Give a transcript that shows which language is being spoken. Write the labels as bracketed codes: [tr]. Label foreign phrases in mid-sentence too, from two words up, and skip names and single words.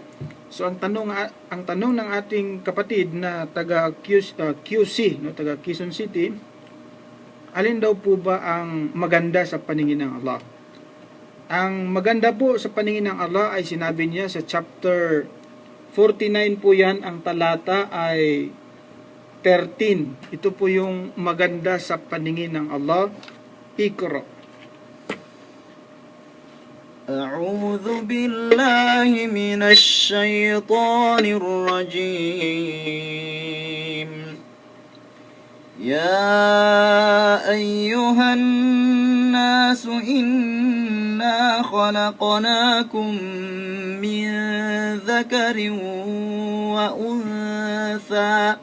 [tl] So ang tanong ng ating kapatid na taga QC, no, taga Quezon City, alin daw po ba ang maganda sa paningin ng Allah? Ang maganda po sa paningin ng Allah ay sinabi niya sa chapter 49 po yan, ang talata ay 13. Ito po yung maganda sa paningin ng Allah. Iqra. [ar] أعوذ بالله من الشيطان الرجيم يا أيها الناس إنا خلقناكم من ذكر وأنثى